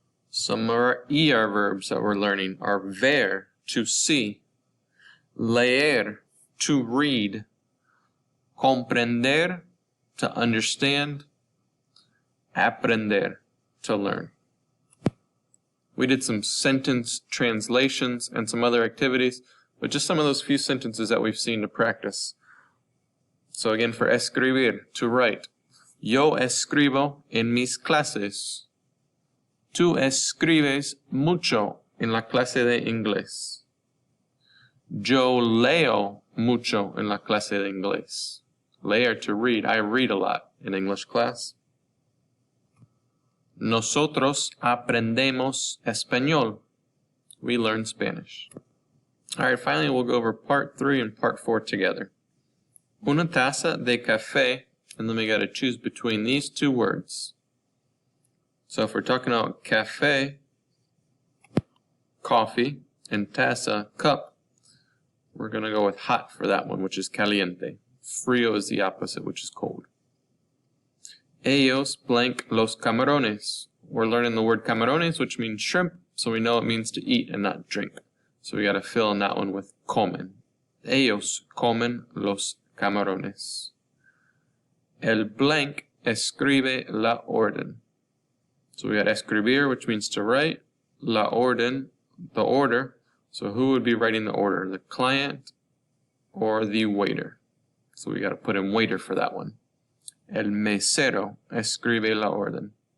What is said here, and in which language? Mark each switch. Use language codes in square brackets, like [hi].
[en] Some of our ER verbs that we're learning are ver, to see, leer, to read, comprender, to understand, aprender, to learn. We did some sentence translations and some other activities, but just some of those few sentences that we've seen to practice. So again, for escribir, to write. [es] Yo escribo en mis clases. Tú escribes mucho en la clase de inglés. Yo leo mucho en la clase de inglés. [en] Leer, to read. I read a lot in English class. [es] Nosotros aprendemos español. [en] We learn Spanish. Alright, finally we'll go over part 3 and part 4 together. [es] Una taza de café, [en] and then we got to choose between these two words. So if we're talking about café, coffee, and taza, cup, we're going to go with hot for that one, which is caliente. Frío is the opposite, which is cold. [es] Ellos blank los camarones. [en] We're learning the word camarones, which means shrimp, so we know it means to eat and not drink. So we got to fill in that one with comen. [es] Ellos comen los camarones. El blank escribe la orden. [en] So we got escribir, which means to write. La orden, the order. So who would be writing the order? The client or the waiter? So we got to put in waiter for that one. [es] El mesero escribe la orden.